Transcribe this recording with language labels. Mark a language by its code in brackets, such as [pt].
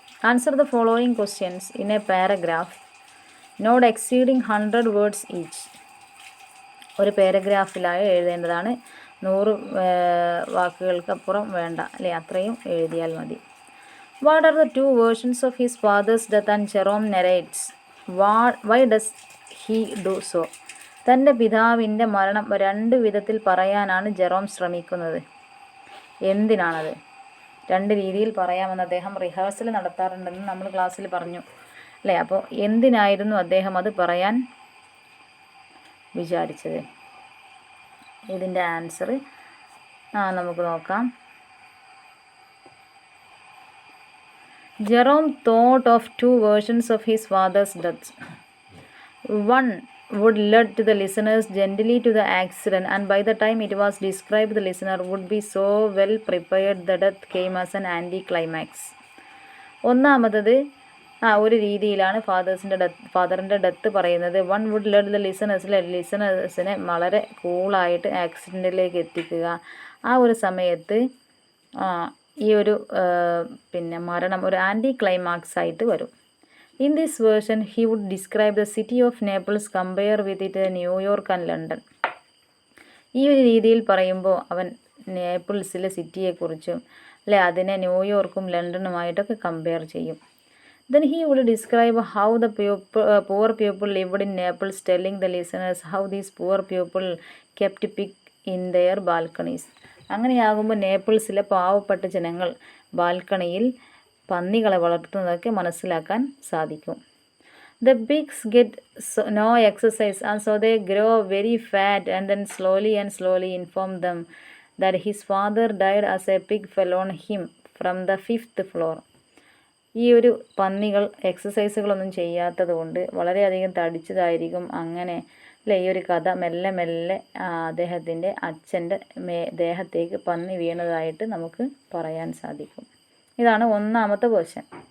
[en] Answer the following questions in a paragraph not exceeding 100 words each. [ml] ഒരു പാരഗ്രാഫിലായി എഴുതേണ്ടതാണ്. 100 വാക്കുകൾക്ക് അപ്പുറം വേണ്ട. അല്ലേ, അത്രയും എഴുതിയാൽ മതി. [en] What are the 2 versions of his father's death and Jerome narrates? Why does he do so? [ml] തൻ്റെ പിതാവിൻ്റെ മരണം 2 വിധത്തിൽ പറയാനാണ് ജെറോം ശ്രമിക്കുന്നത്. എന്തിനാണത്? 2 രീതിയിൽ പറയാമെന്ന് അദ്ദേഹം റിഹേഴ്സൽ നടത്താറുണ്ടെന്ന് നമ്മൾ ക്ലാസ്സിൽ പറഞ്ഞു. അല്ലേ, അപ്പോൾ എന്തിനായിരുന്നു അദ്ദേഹം അത് പറയാൻ വിചാരിച്ചത്? ഇതിൻ്റെ ആൻസർ നമുക്ക് നോക്കാം. [en] Jerome thought of 2 versions of his father's death. One would lead to the listeners gently to the accident, and by the time it was described, the listener would be so well prepared the death came as an anti-climax. [ml] ഒന്നാമത്തത് ഒരു രീതിയിലാണ് ഫാദറിൻ്റെ death പറയുന്നത്. [en] one would lead the [ml] ലിസണേഴ്സിനെ വളരെ കൂളായിട്ട് ആക്സിഡൻറ്റിലേക്ക് എത്തിക്കുക. ആ ഒരു സമയത്ത് ഈ ഒരു മരണം ഒരു ആൻറ്റി ക്ലൈമാക്സ് ആയിട്ട് വരും. [en] In this version, he would describe the city of Naples, compare with it New York and London. [ml] ഈ ഒരു രീതിയിൽ പറയുമ്പോൾ അവൻ നേപ്പിൾസിലെ സിറ്റിയെക്കുറിച്ചും അല്ലെ അതിനെ ന്യൂയോർക്കും ലണ്ടനുമായിട്ടൊക്കെ കമ്പയർ ചെയ്യും. [en] Then he would describe how the poor people lived in Naples, telling the listeners how these poor people kept pig in their balconies. [ml] അങ്ങനെയാകുമ്പോൾ നേപ്പിൾസിലെ പാവപ്പെട്ട ജനങ്ങൾ ബാൽക്കണിയിൽ പന്നികളെ വളർത്തുന്നതൊക്കെ മനസ്സിലാക്കാൻ സാധിക്കും. [en] The pigs get no exercise and so they grow very fat and then slowly inform them that his father died as a pig fell on him from the 5th floor. [ml] ഈ ഒരു പന്നികൾ എക്സസൈസുകളൊന്നും ചെയ്യാത്തത് കൊണ്ട് വളരെയധികം തടിച്ചതായിരിക്കും. അങ്ങനെ അല്ലേ, ഈ ഒരു കഥ മെല്ലെ മെല്ലെ അദ്ദേഹത്തിൻ്റെ അച്ഛൻ്റെ ദേഹത്തേക്ക് പന്നി വീണതായിട്ട് നമുക്ക് പറയാൻ സാധിക്കും. ഇതാണ് ഒന്നാമത്തെ വേർഷൻ.